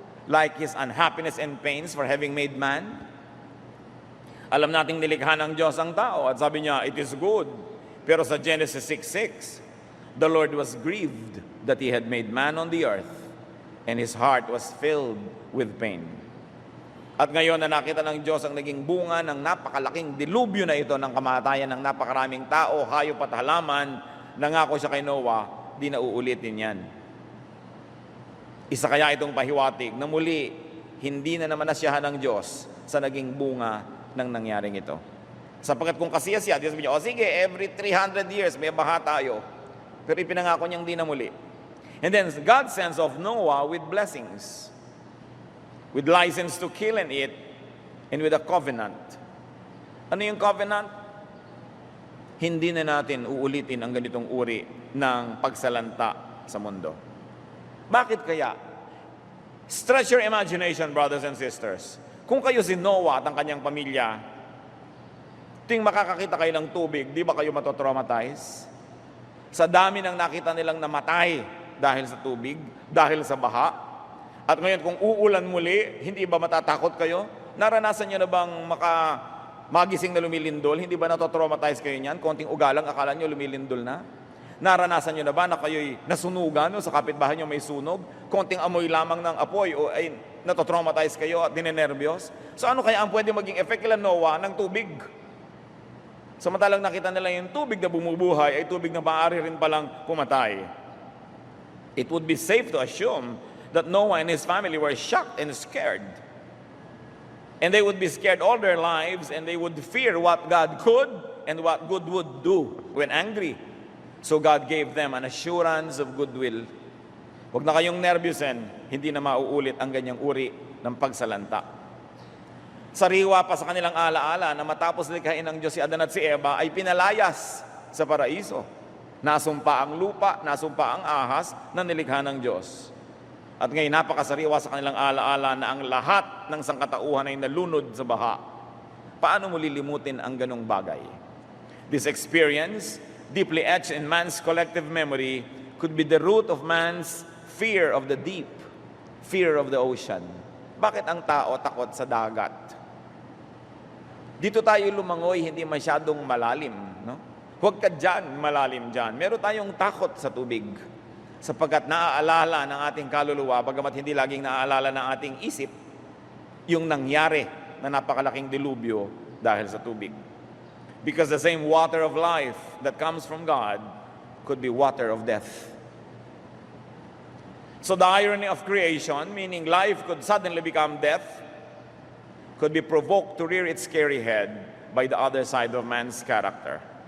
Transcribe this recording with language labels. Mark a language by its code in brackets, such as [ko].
[en] Like His unhappiness and pains for having made man? [tl] Alam nating nilikha ng Diyos ang tao at sabi niya, [en] it is good. [tl] Pero sa [en] Genesis 6:6, the Lord was grieved that He had made man on the earth, and His heart was filled with pain. [tl] At ngayon na nakita ng Diyos ang naging bunga ng napakalaking dilubyo na ito ng kamatayan ng napakaraming tao, hayop at halaman, nangako siya kay Noah, di na uulitin yan. Isa kaya itong pahiwatig na muli, hindi na naman nasyahan ng Diyos sa naging bunga ng nangyaring ito. Sapagkat kung kasiyasya, Diyos sabi niya, sige, [en] every 300 years [tl] may baha tayo. Pero ipinangako niyang di na muli. [en] And then God sends off Noah with blessings, with license to kill and eat, and with a covenant. [tl] Ano yung covenant? Hindi na natin uulitin ang ganitong uri ng pagsalanta sa mundo. Bakit kaya? [en] Stretch your imagination, brothers and sisters. [tl] Kung kayo si Noah at ang kanyang pamilya, ting makakakita kayo ng tubig, di ba kayo matotraumatize? Sa dami ng nakita nilang namatay dahil sa tubig, dahil sa baha. At ngayon kung uulan muli, hindi ba matatakot kayo? Naranasan niyo na bang magising na lumilindol? Hindi ba natotraumatize kayo niyan? Konting ugalang, akala niyo lumilindol na? Naranasan niyo na ba na kayo'y nasunugan o sa kapitbahay niyo may sunog? Konting amoy lamang ng apoy o ay natotraumatize kayo at dinenervyos? So ano kaya ang pwede maging effect kila Noah ng tubig? Samantalang nakita nila yung tubig na bumubuhay ay tubig na maaari rin palang pumatay. [en] It would be safe to assume that Noah and his family were shocked and scared. And they would be scared all their lives, and they would fear what God could and what God would do when angry. So God gave them an assurance of goodwill. [tl] Huwag na kayong nervyusin, hindi na mauulit ang ganyang uri ng pagsalanta. Sariwa pa sa kanilang alaala na matapos likhain ng Diyos si Adan at si Eva ay pinalayas sa paraiso. Nasumpa ang lupa, nasumpa ang ahas na nilikha ng Diyos. At ngayon napakasariwa sa kanilang alaala na ang lahat ng sangkatauhan ay nalunod sa baha. Paano mo lilimutin ang ganong bagay? [en] This experience, deeply etched in man's collective memory, could be the root of man's fear of the deep, fear of the ocean. [tl] Bakit ang tao takot sa dagat? Dito tayo lumangoy, hindi masyadong malalim, no? Huwag ka dyan, malalim dyan. Meron tayong takot sa tubig sapagkat naaalala ng ating kaluluwa, bagamat hindi laging naaalala ng ating isip, yung nangyari na napakalaking dilubyo dahil sa tubig. [en] Because the same water of life that comes from God could be water of death. So the irony of creation, meaning life could suddenly become death, could be provoked to rear its scary head by the other side of man's character.